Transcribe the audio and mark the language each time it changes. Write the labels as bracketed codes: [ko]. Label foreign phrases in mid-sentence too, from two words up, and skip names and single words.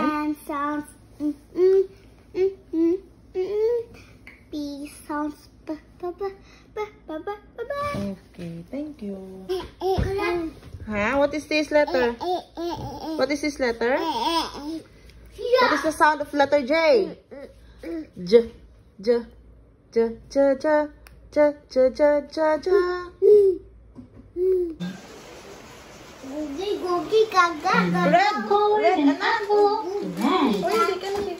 [en] N sounds B sounds B, B, B, B, B, B, B, B. Okay, thank you. N. Huh? What is this letter? What is this letter? What is the sound of letter J? J, J, J, J, J, J, J, J, J, J. Gugi, gugi, gaga, gaga. [tl] Red, red, anak. Uy, hindi ka